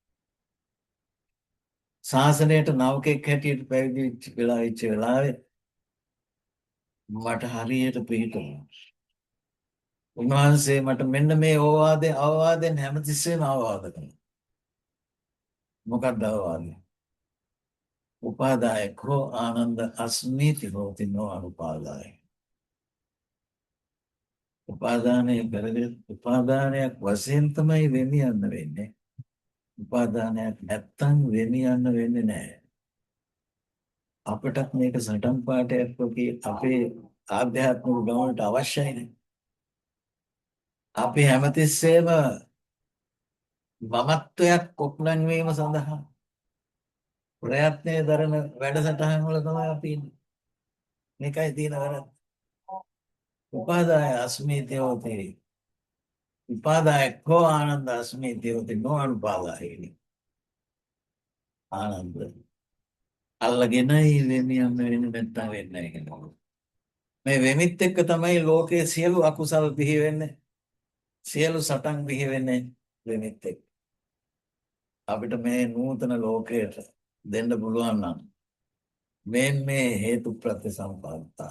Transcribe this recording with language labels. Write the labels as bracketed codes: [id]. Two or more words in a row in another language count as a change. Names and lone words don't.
[si] ශාසනයට නවකෙක් හැටියට පැවිදි වෙච්ච වෙලාවේ මට හරියට පිහිටුණා. උන්වහන්සේ මට මෙන්න මේ අවවාදෙන් හැමතිස්සෙම අවවාද කළා. මොකක්ද අවවාදය? [pi] උපාදායකෝ ආනන්ද අස්මීති හෝති නෝ අනුපාදාය. [si] උපාදානය කරගෙන උපාදානයක් වශයෙන් තමයි වෙමියන්න වෙන්නේ. උපාදානයක් නැත්තම් වෙමියන්න වෙන්නේ නැහැ. අපටත් මේක සටන් පාඨයක් වගේ අපේ ආධ්‍යාත්මික ගමනට අවශ්‍යයිනේ. අපි හැමතිස්සෙම මමත්වයක් කොක්ලන් වීම සඳහා ප්‍රයත්නය දරන වැඩසටහන් වල තමයි අපි ඉන්නේ. මේකයි තියෙන වැරද්ද. [pi] උපාදාය අස්මීති හෝති. උපාදායකෝ ආනන්ද අස්මීති හෝති නෝ අනුපාදායේනි. [si] ආනන්ද අල්ලගෙනයි වෙමියන්න වෙන්නේ නැත්තම් වෙන්නේ නැහැ. මේ වෙමිත් එක්ක තමයි ලෝකයේ සියලු අකුසල් බිහි වෙන්නේ. සියලු සටන් බිහි වෙන්නේ වෙමිත් එක්ක. අපිට මේ නූතන ලෝකයට දෙන්න පුළුවන් නම් මේ හේතු ප්‍රත්‍ය සම්පන්නා.